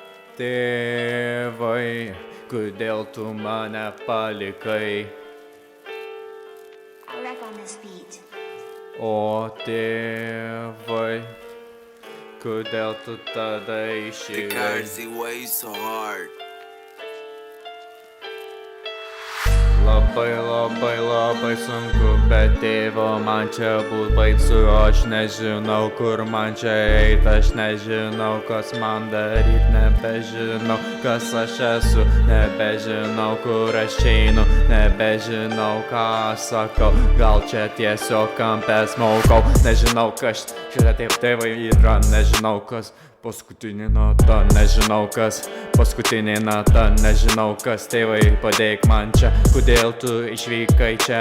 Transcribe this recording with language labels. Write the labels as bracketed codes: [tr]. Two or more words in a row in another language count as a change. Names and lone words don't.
[lt] Tėvai, kodėl tu mane palikai? [en] I'll rap on this beat. [lt] O tėvai, kodėl tu tada išėjai? [en] Because he weighs so hard. [lt] Labai sunku, bet tėvo man čia būt baisu. Aš nežinau, kur man čia eit, aš nežinau, kas man daryt, nebežinau, kas aš esu, nebežinau, kur aš einu, nebežinau, ką sakau, gal čia tiesiog kampe smaukau, nežinau, kas čia tėvai yra, nežinau, kas paskutinė nata, nežinau kas, paskutinė nata, nežinau kas, tėvai padėk man čia, kodėl tu išvykai čia?